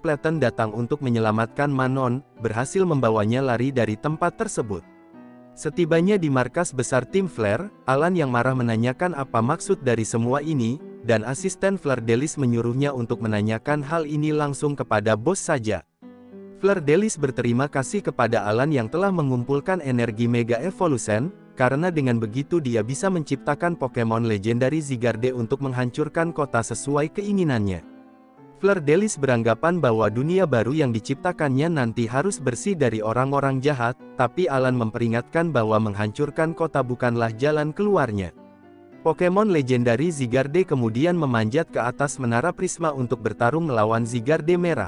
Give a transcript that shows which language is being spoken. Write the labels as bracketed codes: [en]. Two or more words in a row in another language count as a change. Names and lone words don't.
[id] Layton datang untuk menyelamatkan Manon, berhasil membawanya lari dari tempat tersebut. Setibanya di markas besar tim Flare, Alan yang marah menanyakan apa maksud dari semua ini, dan asisten Fleur-de-Lis menyuruhnya untuk menanyakan hal ini langsung kepada bos saja. Fleur-de-Lis berterima kasih kepada Alan yang telah mengumpulkan energi Mega Evolution, karena dengan begitu dia bisa menciptakan Pokemon legendari Zygarde untuk menghancurkan kota sesuai keinginannya. Fleur-de-Lis beranggapan bahwa dunia baru yang diciptakannya nanti harus bersih dari orang-orang jahat, tapi Alan memperingatkan bahwa menghancurkan kota bukanlah jalan keluarnya. Pokemon legendari Zygarde kemudian memanjat ke atas Menara Prisma untuk bertarung melawan Zygarde merah.